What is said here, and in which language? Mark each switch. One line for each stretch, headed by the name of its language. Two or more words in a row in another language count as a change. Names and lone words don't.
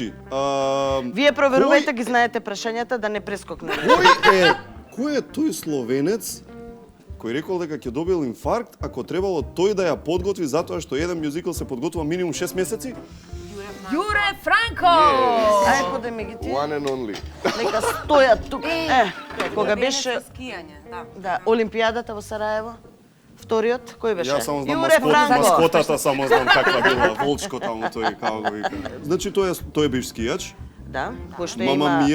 Macedonian: Вие проверувајте ги знаете прашањата да не прескокнеме. кој е тој словенец кој рекол дека ќе добил инфаркт ако требало тој да ја подготви затоа што еден мюзикл се подготвува минимум 6 месеци? Јуре Франко! Ај, поде ми ги ти.
English: One and only.
Macedonian: Нека стојат тук. Кога беше скијање, да. да, Олимпијадата во Сараево, вториот, кој беше? Јас само знам Јуре Франко. маскотата, само знам каква била, волчко таму тој, како го вика. Значи тој е бивш скијач. Да, кој што Мама има,